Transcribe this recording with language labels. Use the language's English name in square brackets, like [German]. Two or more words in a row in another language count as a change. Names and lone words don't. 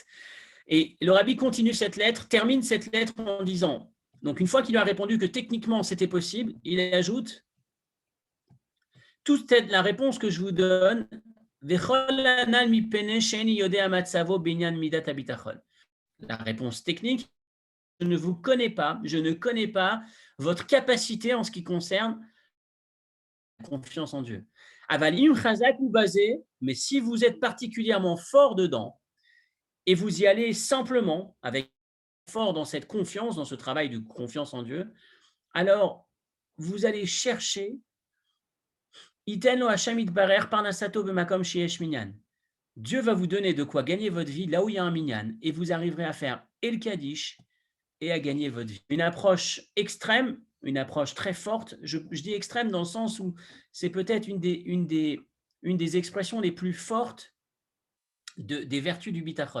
[French] Et le rabbi continue cette lettre, termine cette lettre en disant, donc une fois qu'il lui a répondu que techniquement c'était possible, il ajoute, toute la réponse que je vous donne, la réponse technique, je ne vous connais pas, je ne connais pas votre capacité en ce qui concerne la confiance en Dieu. [Hebrew] אבל אם חזק [French] ou basé, mais si vous êtes particulièrement fort dedans et vous y allez simplement avec fort dans cette confiance, dans ce travail de confiance en Dieu, alors vous allez chercher [Hebrew] יתן לו השם יתברך פרנסתו במקום שיש מנין. [French] Dieu va vous donner de quoi gagner votre vie là où il y a un minyan et vous arriverez à faire El Kaddish et à gagner votre vie. Une approche extrême, une approche très forte. Je dis extrême dans le sens où c'est peut-être une des expressions les plus fortes des vertus du bitachon.